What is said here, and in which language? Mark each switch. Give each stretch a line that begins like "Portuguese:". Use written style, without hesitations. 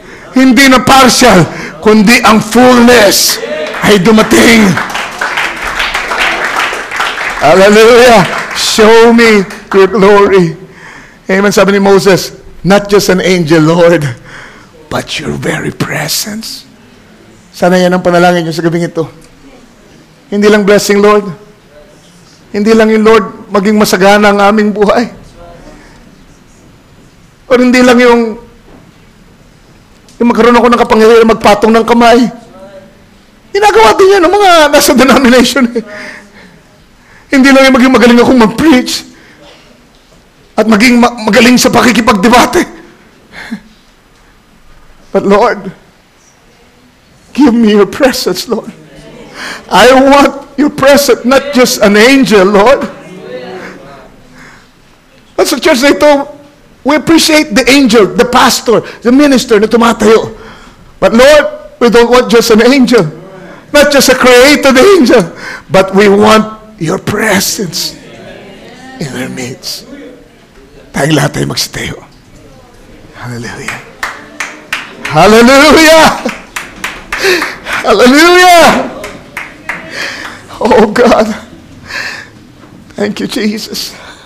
Filipino: Hindi na partial, kundi ang fullness ay dumating.
English: Hallelujah. Show me your glory. Amen.
Filipino: Sabi ni Moses,
English: not just an angel, Lord, but your very presence.
Filipino: Sana yan ang panalangin nyo sa gabing ito. Hindi lang blessing, Lord. Hindi lang yung Lord maging masagana ang aming buhay. O hindi lang yung magkaroon ako ng kapangyarihan magpatong ng kamay. Ginagawa din yan ng mga nasa denomination eh. Hindi lang yung maging magaling akong mag-preach at maging magaling sa pakikipagdebate.
English: But Lord, Give me your presence, Lord. I want your presence, not just an angel, Lord.
Filipino: At sa church na ito,
English: we appreciate the angel, the pastor, the minister
Filipino: na tumatayo.
English: But Lord, we don't want just an angel. Not just a created angel. But we want your presence in our midst.
Filipino: Tayong lahat ay magsitayo.
English: Hallelujah. Hallelujah! Hallelujah! Oh God. Thank you, Jesus.